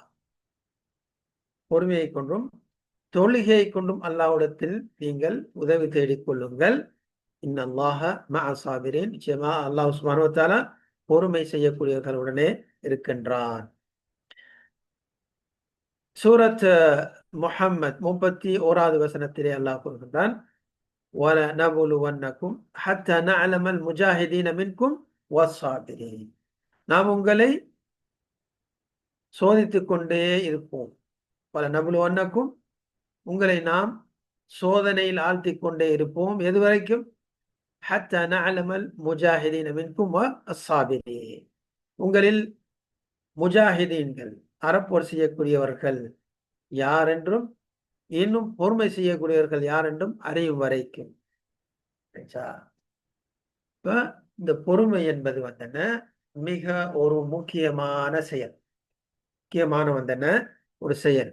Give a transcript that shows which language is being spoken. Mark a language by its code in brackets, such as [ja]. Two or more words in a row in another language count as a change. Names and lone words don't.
[ta] பொறுமையை கொண்டும் தொழுகையை கொண்டும் அல்லாஹ்விடத்தில் நீங்கள் உதவி தேடிக் கொள்ளுங்கள். [ar] إن الله مع الصابرين. [ta] நிச்சயமாக [ar] الله سبحانه وتعالى [ta] பொறுமை செய்யக்கூடியவர்களுடனே இருக்கின்றான். சூரத் முஹம்மத் 31வது வசனத்திலே அல்லாஹ் கூறுகின்றான், [ar] وَلَنَبْلُوَنَّكُمْ حَتَّى نَعْلَمَ الْمُجَاهِدِينَ مِنْكُمْ وَالصَّابِرِينَ. [ta] நாம் உங்களை சோதித்துக் கொண்டே இருப்போம். وَلَنَبْلُوَنَّكُمْ, உங்களை நாம் சோதனையில் ஆழ்த்திக் கொண்டே இருப்போம். எதுவரைக்கும்? [ar] حَتَّى نَعْلَمَ الْمُجَاهِدِينَ مِنْكُمْ وَالصَّابِرِينَ. [ta] உங்களில் முஜாஹிதீன்கள் அறப்போர் செய்யக்கூடியவர்கள் யார் என்றும் இன்னும் பொறுமை செய்யக்கூடியவர்கள் யார் என்றும் அறியும் வரைக்கும். இப்ப இந்த பொறுமை என்பது வந்தன மிக ஒரு முக்கியமான செயல், ஒரு செயல்.